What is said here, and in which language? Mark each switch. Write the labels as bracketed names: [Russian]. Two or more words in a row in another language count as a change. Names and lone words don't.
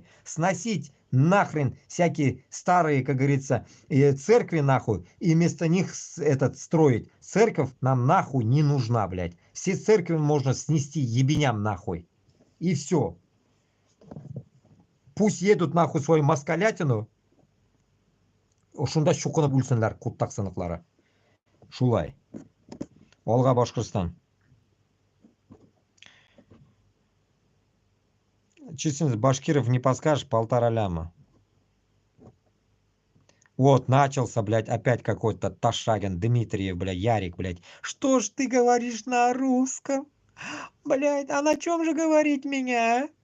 [Russian] Сносить нахрен всякие старые, как говорится, церкви нахуй. И вместо них строить. Церковь нам нахуй не нужна, блядь. Все церкви можно снести ебеням нахуй. И все. Пусть едут нахуй свою москалятину. [Bashkir] Ушунда шукуна бүлсенләр, куттак сыныклары. Шулай. Алга Башкортстан. [Russian] Численность башкиров не подскажешь, 1,5 ляма. Вот, начался, блядь, опять какой-то Ташагин, Дмитриев, блядь, Ярик, блядь. Что ж ты говоришь на русском? Блядь, а на чем же говорить меня, а?